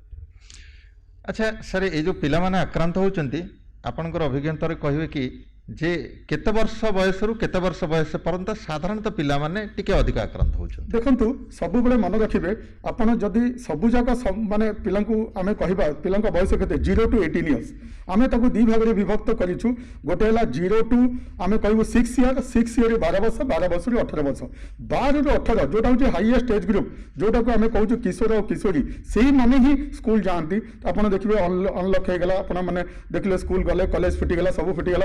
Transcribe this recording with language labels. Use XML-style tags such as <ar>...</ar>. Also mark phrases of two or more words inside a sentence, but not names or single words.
<or>ଆଚ୍ଛା ସାର୍, এই ଯେଉଁ ପିଲାମାନେ ଆକ୍ରାନ୍ତ ହେଉଛନ୍ତି ଆପଣଙ୍କର ଅଭିଜ୍ଞତାରେ କହିବେ କି ଯେ କେତେ ବର୍ଷ ବୟସରୁ କେତେ ବର୍ଷ ବୟସ ପର୍ଯ୍ୟନ୍ତ ସାଧାରଣତଃ ପିଲାମାନେ ଟିକେ ଅଧିକ ଆକ୍ରାନ୍ତ ହେଉଛନ୍ତି? ଦେଖନ୍ତୁ ସବୁବେଳେ ମନେ ରଖିବେ, ଆପଣ ଯଦି ସବୁଯାକ ମାନେ ପିଲାଙ୍କୁ ଆମେ କହିବା ପିଲାଙ୍କ ବୟସ କେତେ</or> <en>0 to 18 years,</en> <or>ଆମେ ତାକୁ ଦୁଇ ଭାଗରେ ବିଭକ୍ତ କରିଛୁ। ଗୋଟେ ହେଲା 0 to ଆମେ କହିବୁ 6 year, 6 year 12 ବର୍ଷ, 12 ବର୍ଷରୁ 18 ବର୍ଷ, 12 ରୁ 18 ଯୋଉଟା ହେଉଛି</or> <en>highest age group,</en> <or>ଯୋଉଟାକୁ ଆମେ କହୁଛୁ କିଶୋର ଆଉ କିଶୋରୀ, ସେଇମାନେ ହିଁ ସ୍କୁଲ ଯାଆନ୍ତି। ଆପଣ ଦେଖିବେ ଅନଲକ୍ ହେଇଗଲା, ଆପଣ ମାନେ ଦେଖିଲେ ସ୍କୁଲ ଗଲେ, କଲେଜ ଫିଟିଗଲା, ସବୁ ଫିଟିଗଲା।</or>